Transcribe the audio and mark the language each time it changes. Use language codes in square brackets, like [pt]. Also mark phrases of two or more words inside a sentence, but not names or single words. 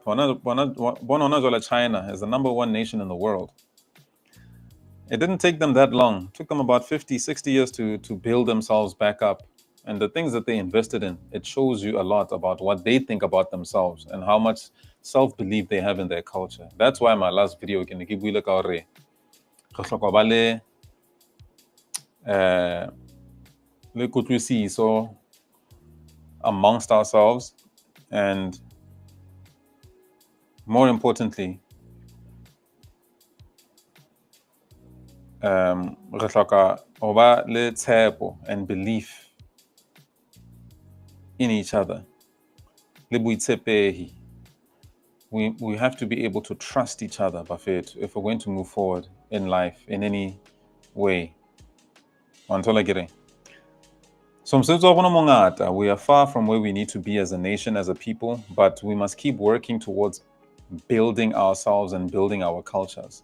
[en] China is the number one nation in the world. It didn't take them that long. It took them about 50, 60 years to build themselves back up. And the things that they invested in, it shows you a lot about what they think about themselves and how much self-belief they have in their culture. That's why my last video, [st] ke ne ke buile ka hore re hloka ba le kutlwisiso [en] amongst ourselves, and more importantly, [st] re hloka ho ba le tshepo [en] and belief in each other. [st] Le boitshepehi. [en] We have to be able to trust each other, Buffett, if we're going to move forward in life in any way. So we are far from where we need to be as a nation, as a people, but we must keep working towards building ourselves and building our cultures.